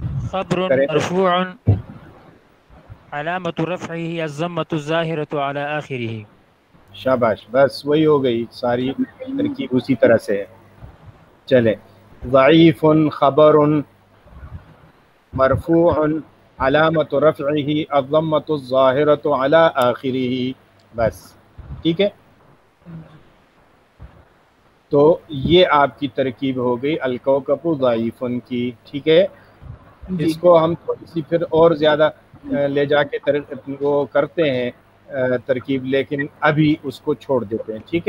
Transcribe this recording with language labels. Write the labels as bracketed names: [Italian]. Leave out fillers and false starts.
[Arabic] خبر مرفوع علامت رفعه الضمة الظاهرة على آخره. [Urdu] شاباش، بس وہی ہو گئی، ساری ترکیب اسی طرح سے ہے. [Arabic] چلیں، ضعیف خبر مرفوع علامت رفعه الضمة الظاهرة على آخره. [Urdu] بس ٹھیک ہے، تو یہ آپ کی ترکیب ہو گئی الکوکب ضعیف کی. ٹھیک ہے، اس کو ہم تھوڑی سی پھر اور زیادہ لے جا کے وہ کرتے ہیں ترکیب، لیکن ابھی اس کو چھوڑ دیتے ہیں.